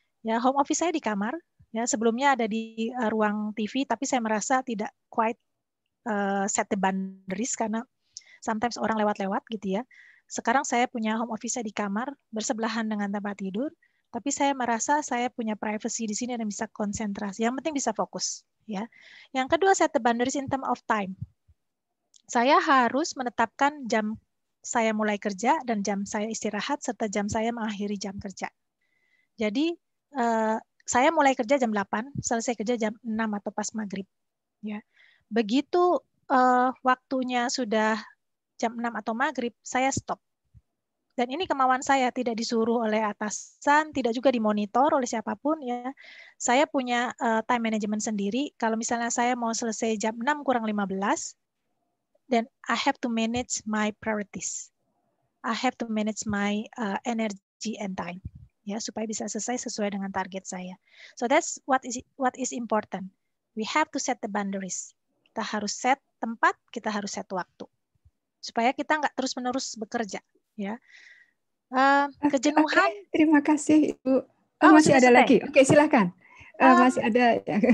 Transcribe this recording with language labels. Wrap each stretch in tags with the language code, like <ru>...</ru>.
<id>Ya, home office saya di kamar. Ya, sebelumnya ada di ruang TV, tapi saya merasa tidak</id> <en>quite set the boundaries</en> <id>karena sometimes orang lewat-lewat gitu ya. Sekarang saya punya home office saya di kamar, bersebelahan dengan tempat tidur, tapi saya merasa saya punya privacy di sini dan bisa konsentrasi. Yang penting bisa fokus. Ya. Yang kedua,</id> <en>set the boundaries in term of time.</en> <id>Saya harus menetapkan jam saya mulai kerja dan jam saya istirahat, serta jam saya mengakhiri jam kerja. Jadi, saya mulai kerja jam 8, selesai kerja jam 6 atau pas maghrib. Ya. Begitu waktunya sudah jam 6 atau maghrib, saya stop. Dan ini kemauan saya, tidak disuruh oleh atasan, tidak juga dimonitor oleh siapapun. Ya. Saya punya time management sendiri. Kalau misalnya saya mau selesai jam 6 kurang 15,</id> <en>then I have to manage my priorities. I have to manage my energy and time.</en> <id>Ya, supaya bisa selesai sesuai dengan target saya.</id> <en>So that's what is important. We have to set the boundaries.</en> <id>Kita harus set tempat, kita harus set waktu. Supaya kita nggak terus-menerus bekerja, ya. Kejenuhan. Okay, terima kasih Ibu. Masih ada lagi. Oke, silakan. Masih ada.</id>